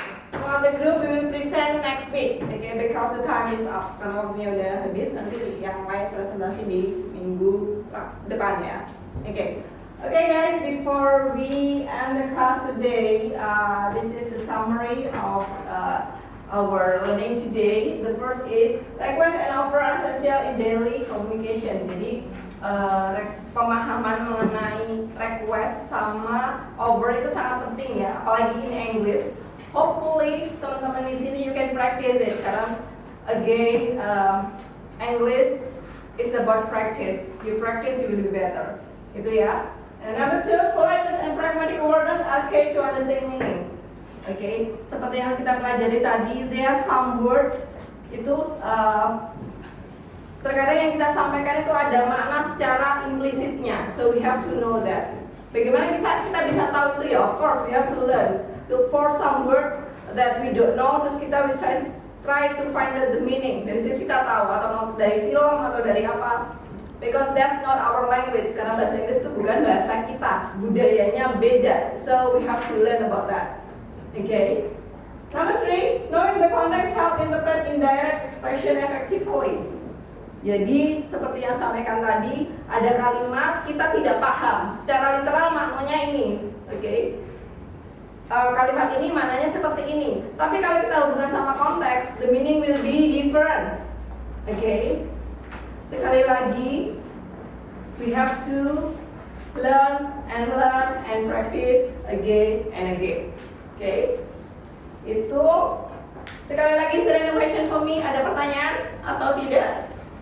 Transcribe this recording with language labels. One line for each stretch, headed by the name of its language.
English: For the group we will present next week. Okay, because the time is up.
Indonesian: Karena waktunya udah habis, nanti yang lain presentasi di minggu depan ya. Oke.
English: Okay guys, before we end the class today, this is the summary of our learning today. The first is request and offer essential in daily communication.
Indonesian: Jadi pemahaman mengenai request sama offer itu sangat penting ya, apalagi
English: in English. Hopefully
Indonesian: teman-teman di sini
English: you can practice it
Indonesian: karena
English: again English is about practice. You practice you will be better.
Indonesian: Itu ya.
English: And number 2, politeness and pragmatic awareness are key to understand meaning.
Indonesian: Okay, seperti yang kita pelajari tadi,
English: there are some words
Indonesian: itu terkadang yang kita sampaikan itu ada makna secara implisitnya,
English: so we have to know that.
Indonesian: Bagaimana kita bisa tahu itu ya?
English: Of course, we have to learn. Look for some word that we don't know,
Indonesian: terus kita
English: will try to find out the meaning.
Indonesian: Dari situ kita tahu atau dari film atau dari apa.
English: Because that's not our language.
Indonesian: Karena bahasa Inggris itu bukan bahasa kita, budayanya beda.
English: So we have to learn about that. Okay. Number 3, knowing the context help interpret indirect expression effectively.
Indonesian: Jadi seperti yang saya sampaikan tadi, ada kalimat kita tidak paham secara literal maknanya ini, oke? Kalimat ini maknanya seperti ini. Tapi kalau kita hubungkan sama konteks,
English: the meaning will be different,
Indonesian: oke? Sekali lagi,
English: we have to learn and practice again and again, oke?
Indonesian: Itu sekali lagi,
English: is there any question for me?
Indonesian: Ada pertanyaan atau tidak?